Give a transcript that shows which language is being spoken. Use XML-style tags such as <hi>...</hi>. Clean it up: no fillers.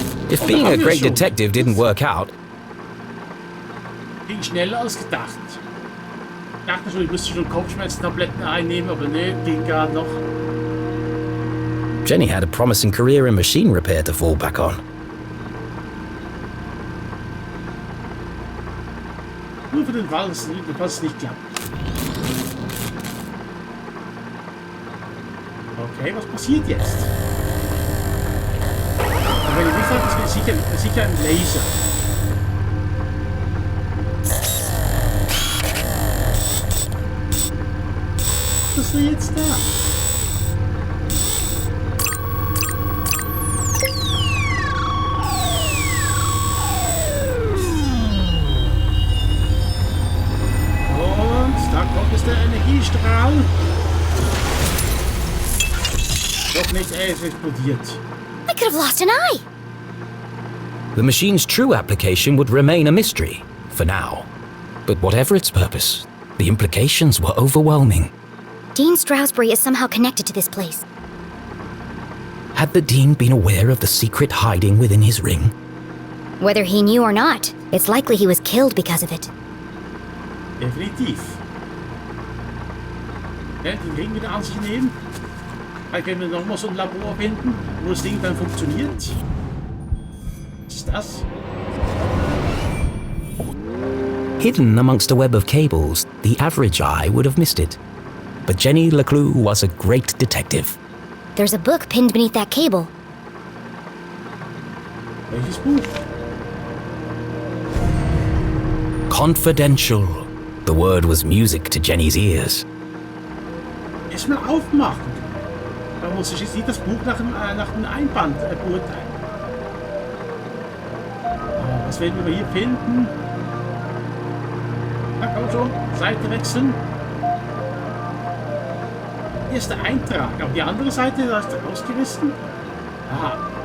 <en>If being a great detective didn't work out...</en> <de>Ging schneller als gedacht. Ich dachte schon, ich müsste schon Kopfschmerztabletten einnehmen, aber ne, ging gar noch.</de> <en>Jenny had a promising career in machine repair to fall back on.</en> <de>den Fall, falls es nicht klappt. Okay, was passiert jetzt? Aber wenn ich nicht sage, das wäre sicher ein Laser. Was ist denn jetzt da? Und da kommt jetzt der Energiestrahl. Doch nicht, er ist explodiert.</de> <en>I could have lost an eye. The machine's true application would remain a mystery, for now. But whatever its purpose, the implications were overwhelming. Dean Stroudsbury is somehow connected to this place. Had the Dean been aware of the secret hiding within his ring? Whether he knew or not, it's likely he was killed because of it.</en> <de>Definitiv. Ja, den Ring wieder an sich nehmen. Vielleicht können wir nochmal so ein Labor finden, wo das Ding dann funktioniert. Was ist das?</de> <en>Hidden amongst a web of cables, the average eye would have missed it. But Jenny LeClue was a great detective. There's a book pinned beneath that cable.</en> <de>Welches Buch?</de> <en>Confidential. The word was music to Jenny's ears.</en> <de>Erstmal aufmachen. Man muss sich jetzt nicht das Buch nach dem Einband beurteilen. Was werden wir hier finden? Na komm schon, Seite wechseln. Hier ist der Eintrag. Auf die andere Seite, da ist er rausgerissen. Aha.</de>